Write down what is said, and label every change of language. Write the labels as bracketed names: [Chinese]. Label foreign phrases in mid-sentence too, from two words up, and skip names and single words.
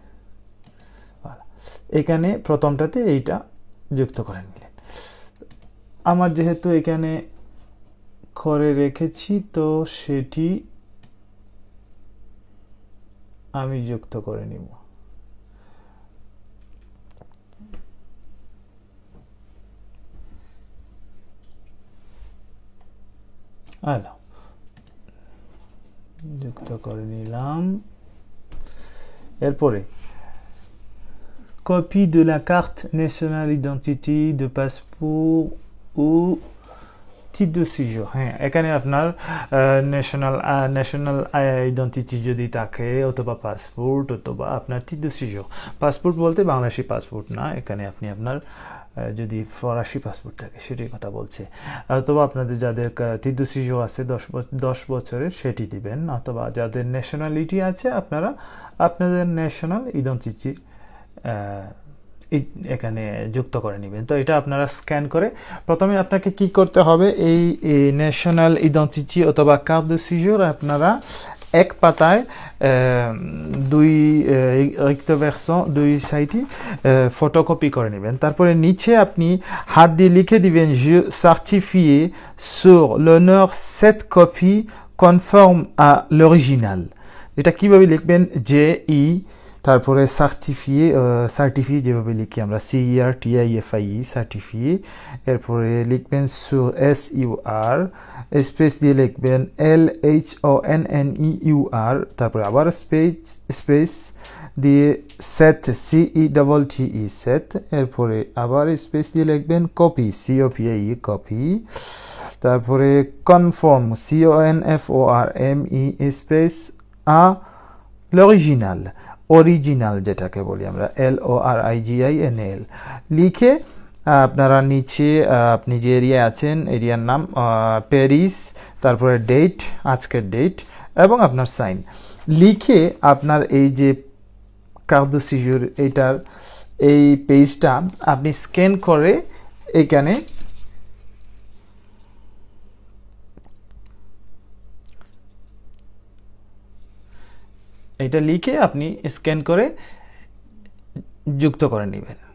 [Bangla] এখানে প্রথমটাতে এইটা যুক্ত করে নিলেন আমার যেহেতু এখানে করে রেখেছি তো সেটি আমি যুক্ত করে নিব alors যুক্ত করে নিলাম এরপরে [French] copie de la carte nationale identity de passeport ou type de séjour [Bangla] হ্যাঁ এখানে আপনার [English] national identity [Bangla] যদি থাকে অথবা পাসপোর্ট অথবা আপনার [French] type de séjour [Bangla] পাসপোর্ট বলতে বাংলাদেশি পাসপোর্ট না এখানে আপনি আপনার যদি ফরাসি পাসপোর্ট থাকে সেটির কথা বলছে অথবা আপনাদের যাদের type de séjour আছে 10 বছরের সেটি দিবেন অথবা যাদের ন্যাশনালিটি আছে আপনারা আপনাদের [English] national identity [Bangla] এখানে যুক্ত করে নেবেন তো এটা আপনারা স্ক্যান করে প্রথমে আপনাকে কি করতে হবে এই [English] national identity [Bangla] অথবা কার্ড [French] de séjour [Bangla] আপনারা এক পাতায় দুই [French] recto verso [Bangla] দুই সাইডে ফটোকপি করে নেবেন তারপরে নিচে আপনি হাত দিয়ে লিখে দিবেন [French] je certifie sur l'honneur cette copie conforme à l'original [Bangla] এটা কিভাবে লিখবেন জে ই তারপরে সার্টিফিয়ে যেভাবে লিখি আমরা CERTIFIE সার্টিফিয়ে এরপরে লিখবেন sur SUR স্পেস দিয়ে লিখবেন LHONNEUR তারপরে আবার স্পেস দিয়ে set CETTE set এরপরে আবার স্পেস দিয়ে লিখবেন কপি COPIE কপি তারপরে conform CONFORME স্পেস à l'original যেটাকে বলি আমরা LORIGINAL লিখে আপনারা নিচে আপনি যে এরিয়ায় আছেন এরিয়ার নাম, প্যারিস, তারপরে ডেট, আজকের ডেট এবং আপনার সাইন লিখে আপনার এই যে [French] carte de séjour [Bangla] এইটার এই পেজটা আপনি স্ক্যান করে এখানে এটা লিখে আপনি স্ক্যান করে যুক্ত করে নেবেন।